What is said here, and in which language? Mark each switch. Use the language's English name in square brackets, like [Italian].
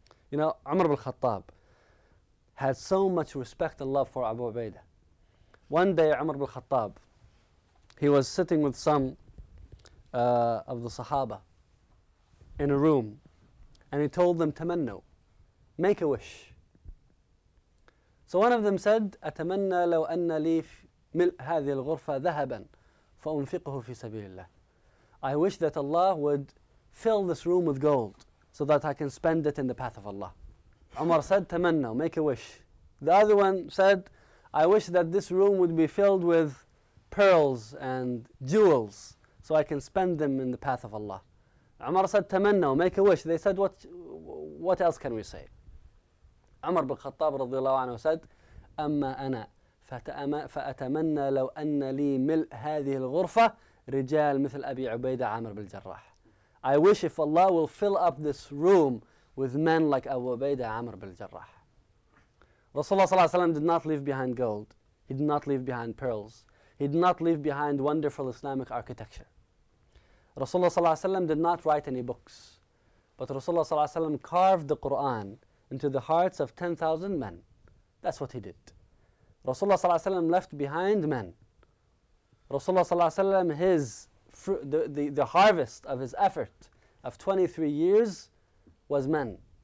[English] You know, Umar ibn Khattab had so much respect and love for Abu Ubaidah. One day, Umar ibn Khattab, he was sitting with some of the Sahaba in a room, and he told them, tamannu, make a wish. So one of them said, [Arabic] أتمنى لو أن لي ملء هذه الغرفة ذهبا فأنفقه في سبيل الله. [English] I wish that Allah would fill this room with gold so that I can spend it in the path of Allah. Umar said, تمنى, make a wish. The other one said, I wish that this room would be filled with pearls and jewels so I can spend them in the path of Allah. Umar said, تمنى, make a wish. They said, what else can we say? [Arabic] عمر بن الخطاب رضي الله عنه [English] said, [Arabic] أما أنا فأتمنى لو أن لي ملء هذه الغرفة رجال مثل أبي عبيدة عامر بن الجراح. [English] I wish if Allah will fill up this room with men like Abu Ubaidah عامر بن الجراح. رسول الله صلى الله عليه وسلم did not leave behind gold. He did not leave behind pearls. He did not leave behind wonderful Islamic architecture. رسول الله صلى الله عليه وسلم did not write any books. But رسول الله صلى الله عليه وسلم carved the Quran into the hearts of 10,000 men. That's what he did. Rasulullah sallallahu alaihi wasallam left behind men. Rasulullah sallallahu alaihi wasallam, the harvest of his effort of 23 years was men.